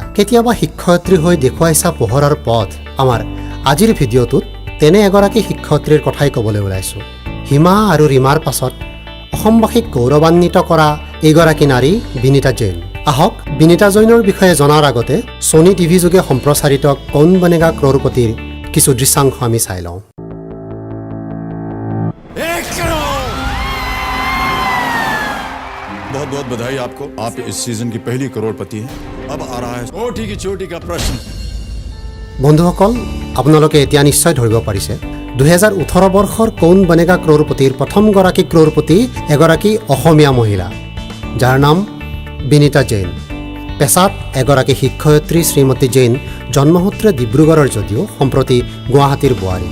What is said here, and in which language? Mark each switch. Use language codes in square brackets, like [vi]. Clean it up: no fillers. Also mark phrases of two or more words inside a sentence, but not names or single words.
[as] কেতিয়াবা শিক্ষয়িত্ৰী হৈ দেখুৱাইছা পোহৰৰ পথ। আমাৰ আজিৰ ভিডিঅ'টোত তেনে এগৰাকী শিক্ষয়িত্ৰীৰ কথাই ক'বলৈ ওলাইছোঁ। হিমা আৰু ৰীমাৰ পাছত অসমবাসীক গৌৰৱান্বিত কৰা এইগৰাকী নাৰী বিনীতা জৈন। আহক বিনীতা জৈনৰ বিষয়ে জনাৰ আগতে ছনী টিভি যোগে সম্প্ৰচাৰিত কৌন বনেগা ক্ৰ'ৰপতিৰ কিছু দৃশ্যাংশ আমি চাই লওঁ। [hi] बहुत बहुत बधाई आपको। आप इस सीजन की पहली करोड़पति हैं। अब आ रहा है छोटी की चोटी का प्रश्न। [as] বন্ধুসকল, আপোনালোকে এতিয়া নিশ্চয় ধৰিব পাৰিছে 2018 বৰ্ষৰ কৌন বনেগা ক্ৰ'ৰপতিৰ প্ৰথমগৰাকী ক্ৰ'ৰপতি এগৰাকী অসমীয়া মহিলা, যাৰ নাম বিনীতা জৈন। পেছাত এগৰাকী শিক্ষয়িত্ৰী শ্ৰীমতী জৈন জন্মসূত্ৰে ডিব্ৰুগড়ৰ যদিও সম্প্ৰতি গুৱাহাটীৰ বোৱাৰী।